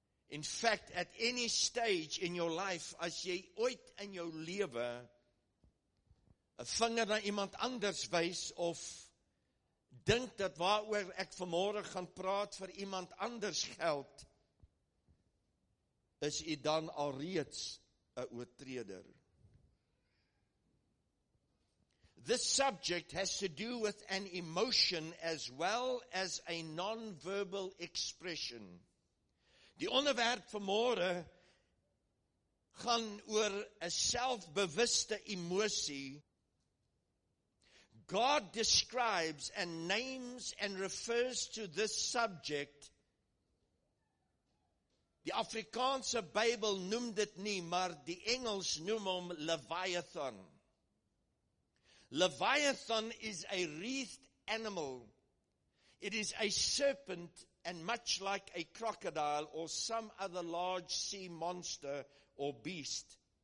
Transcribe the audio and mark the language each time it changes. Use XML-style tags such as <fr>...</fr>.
<en>In fact, at any stage in your life,</en> <af>as jy ooit in jou lewe 'n vinger na iemand anders wys of dink dat waaroor ek vanmôre gaan praat vir iemand anders geld, is u dan alreeds 'n oortreder.</af> <en>This subject has to do with an emotion as well as a non-verbal expression.</en> <af>Die onderwerp vanmôre gaan oor 'n selfbewuste emosie.</af> <en>God describes and names and refers to this subject.</en> <af>Die Afrikaanse Bybel noem dit nie, maar die Engels noem hom Leviathan.</af> <en>Leviathan is a wreathed animal. It is a serpent and much like a crocodile or some other large sea monster or beast.</en>